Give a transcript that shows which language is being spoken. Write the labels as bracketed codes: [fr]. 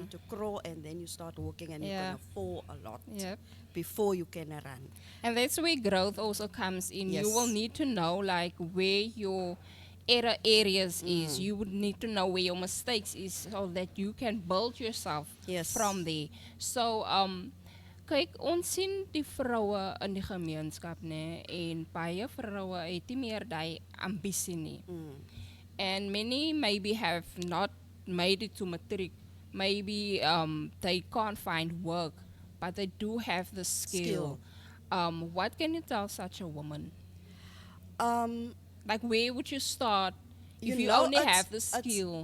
[en] need to crawl, and then you start walking, and you're Yeah. going to fall a lot Yep. before you can run. And that's where growth also comes in. Yes. You will need to know like where your error areas is. You would need to know where your mistakes is so that you can build yourself Yes. from there. [af] So kyk, ons sien die vroue in die gemeenskap, nê, en baie vroue het nie meer daai ambisie nie. [en] And many maybe have not made it to matric. Maybe they can't find work, but they do have the skill. What can you tell such a woman? Like, where would you start if you only have the skill?